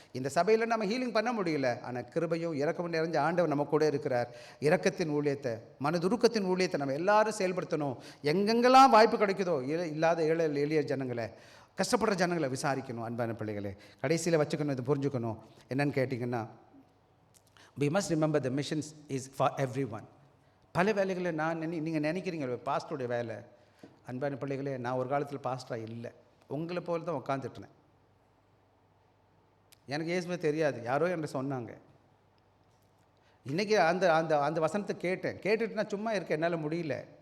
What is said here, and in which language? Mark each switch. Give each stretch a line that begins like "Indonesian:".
Tamil: இந்த சபையில் நம்ம ஹீலிங் பண்ண முடியல, ஆனால் கிருபையும் இரக்கமும் நிறைஞ்ச ஆண்டவர் நம்ம கூட இருக்கிறார். இரக்கத்தின் ஊழியத்தை, மனதுருக்கத்தின் ஊழியத்தை நம்ம எல்லாரும் செயல்படுத்தணும். எங்கெங்கெல்லாம் வாய்ப்பு கிடைக்குதோ, இல்லாத எளிய ஜனங்களை, கஷ்டப்படுற ஜனங்களை விசாரிக்கணும். அன்பான பிள்ளைகளே, கடைசியில் வச்சுக்கணும், இது புரிஞ்சுக்கணும். என்னன்னு கேட்டிங்கன்னா,
English: we must remember the missions is for everyone.
Tamil: பல வேலைகளை நீங்கள் நினைக்கிறீங்க பாஸ்டருடைய வேலை. அன்பான பிள்ளைகளே, நான் ஒரு காலத்தில் பாஸ்டராக இல்லை, உங்களை போல தான் உட்காந்துட்டுனேன். எனக்கு ஏசுமே தெரியாது, யாரோ என்ன சொன்னாங்க. இன்றைக்கி அந்த அந்த அந்த வசனத்தை கேட்டுட்டு நான் சும்மா இருக்கேன், என்னால் முடியல.